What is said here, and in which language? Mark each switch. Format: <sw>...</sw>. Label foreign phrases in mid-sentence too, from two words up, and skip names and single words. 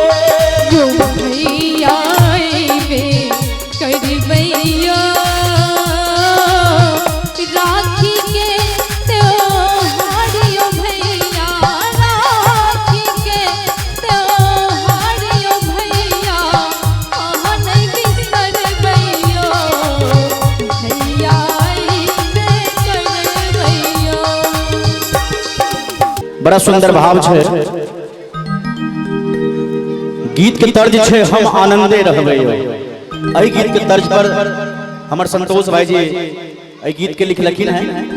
<mai>यो भैया अइबे करबैया राखी के त्योहार यो भैया राखी के त्योहार यो भैया अहाँ नहीं बिसरबैयो भैया अइबे करबैया। बड़ा सुंदर भाव छे गीत के तर्ज छे हम आनंदे रहबै एहि गीत के तर्ज पर हमर संतोष भाई जी एहि गीत के लिखलखिन है</mai>